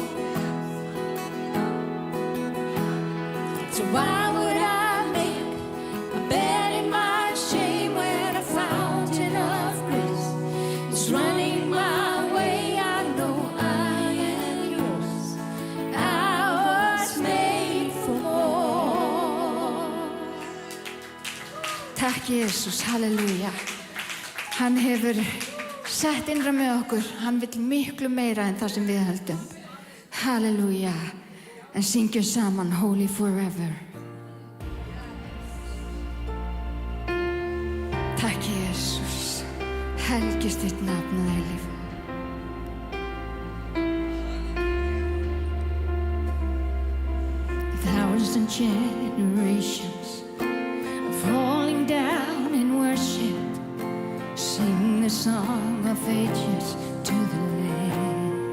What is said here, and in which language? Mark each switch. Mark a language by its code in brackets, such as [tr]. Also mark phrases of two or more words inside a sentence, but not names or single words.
[en] So why would I make a bed in my shame when a fountain of grace is running my way? I know I am yours. I was made for more. [is] Takk Jesus, halleluja. Hann hefur sett innra með okkur. Hann vill miklu meira en það sem við höldum. Halleluja. En syngjum saman Holy Forever. Takk Jesus. Helgist þitt nafn að eilífu. [en] Thousand generations falling down in worship, sing the song of ages to the Lamb.